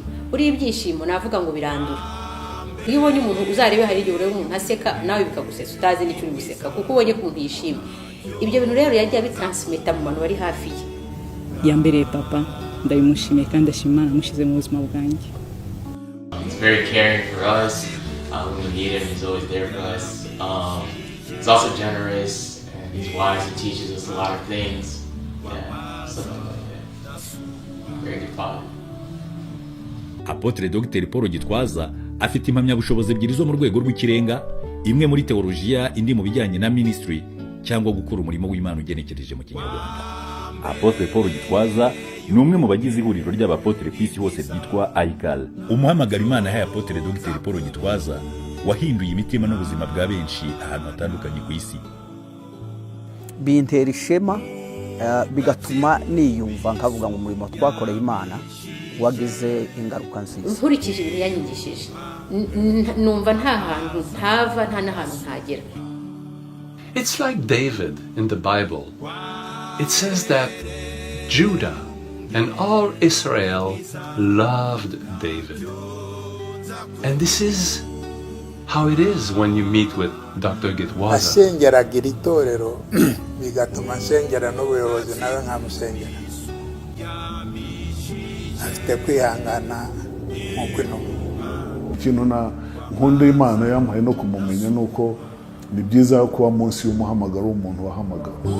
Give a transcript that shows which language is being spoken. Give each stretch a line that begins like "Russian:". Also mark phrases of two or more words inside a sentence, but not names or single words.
Kinyarwanda: Uri ibyishimo navuga ngo birandura. Iyo ubonye umuntu uzarebe hari igihe ureba umuntu aseka nawe bikagusesa utazi n'icyo uri guseka kuko ubonye ko umuntu yishimye. Ibyo bintu rero yagiye bitransmita mu bantu bari hafi ye. Yambereye papa, ndabimushimiye kandi ashima Imana mushize mu buzima bwanjye.
English: He's very caring for us. When we need him, he's always there for us. He's also generous and he's wise. He teaches us a lot of things. Yeah, something like that. Very good father.
Kinyarwanda: Apotre Dr. Paul Gitwaza afite impamyabushobozi ebyiri zo mu rwego rw'ikirenga, imwe muri teolojiya, indi mu bijyanye na ministry cyangwa gukora umurimo w'Imana ugenekereje mu Kinyarwanda. Apotre Paul Gitwaza ni umwe mu bagize ihuriro ry'abapotre ku isi hose ryitwa IKAL. Umuhamagaro Imana yahaye Apotre Dr. Paul Gitwaza wahinduye imitima n'ubuzima bwa benshi ahantu hatandukanye ku isi. Bintera ishema bigatuma niyumva nkavuga ngo umurimo twakoreye Imana wagize ingaruka nziza. Nkurikije ibintu yanyigishije numva nta hantu ntava nta n'ahantu ntagera.
English: It's like David in the Bible. It says that Judah and all Israel loved David. And this is how it is when you meet with Dr. Gitwaza.
Kinyarwanda: Asengeraga itorero bigatuma asengera n'ubuyobozi nawe nkamusengera. Afite kwihangana nk'uko ikintu na nkunda Imana yamuhaye no kumumenya nuko ni byiza kuba munsi y'umuhamagaro w'umuntu wahamagara.